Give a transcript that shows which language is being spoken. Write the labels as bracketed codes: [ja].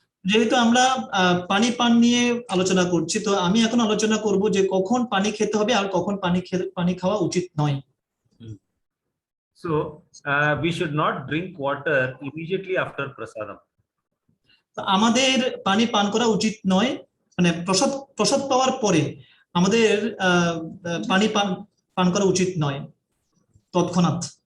[bn] যেহেতু আমরা পানি পান নিয়ে আলোচনা করছি, তো আমি এখন আলোচনা করব যে কখন পানি খেতে হবে আর কখন পানি খাওয়া উচিত নয়। [en] So we should not drink water immediately after prasadam. [bn] আমাদের পানি পান করা উচিত নয়, মানে প্রসাদ পাওয়ার পরে আমাদের পানি পান করা উচিত নয় তৎক্ষণাৎ।